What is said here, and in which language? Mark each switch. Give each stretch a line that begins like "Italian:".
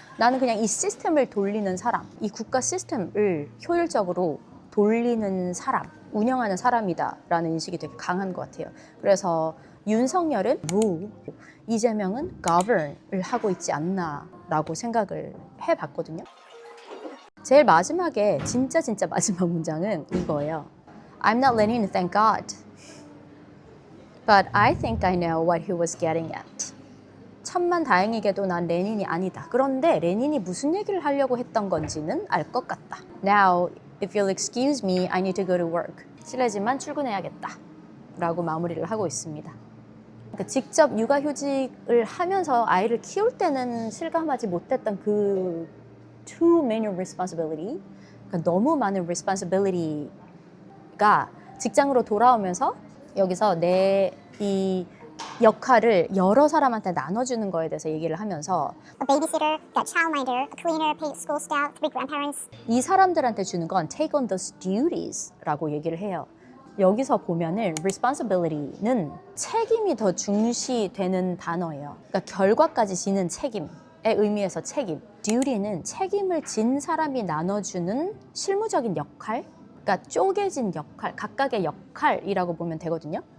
Korean: 나는 그냥 이 시스템을 돌리는 사람, 이 국가 시스템을 효율적으로 돌리는 사람, 운영하는 사람이다라는 인식이 되게 강한 것 같아요. 그래서 윤석열은 rule, 이재명은 govern을 하고 있지 않나라고 생각을 해봤거든요. 제일 마지막에 진짜 마지막 문장은 이거예요.
English: I'm not Lenin, thank God. But I think I know what he was getting at.
Korean: 천만 다행이게도 난 레닌이 아니다. 그런데 레닌이 무슨 얘기를 하려고 했던 건지는 알 것 같다.
English: Now, if you'll excuse me, I need to go to work.
Korean: 실례지만 출근해야겠다. 라고 마무리를 하고 있습니다. 그러니까 직접 육아휴직을 하면서 아이를 키울 때는 실감하지 못했던 그
English: too many responsibility,
Korean: 그러니까 너무 많은 responsibility가 직장으로 돌아오면서 여기서 내 이 역할을 여러 사람한테 나눠주는 거에 대해서 얘기를 하면서
English: A babysitter, a childminder, a cleaner, paid school staff, 3 grandparents.
Korean: 이 사람들한테 주는 건
English: take on those duties
Korean: 라고 얘기를 해요. 여기서 보면은 responsibility는 책임이 더 중시되는 단어예요. 그러니까 결과까지 지는 책임의 의미에서 책임. duty는 책임을 진 사람이 나눠주는 실무적인 역할, 그러니까 쪼개진 역할, 각각의 역할이라고 보면 되거든요.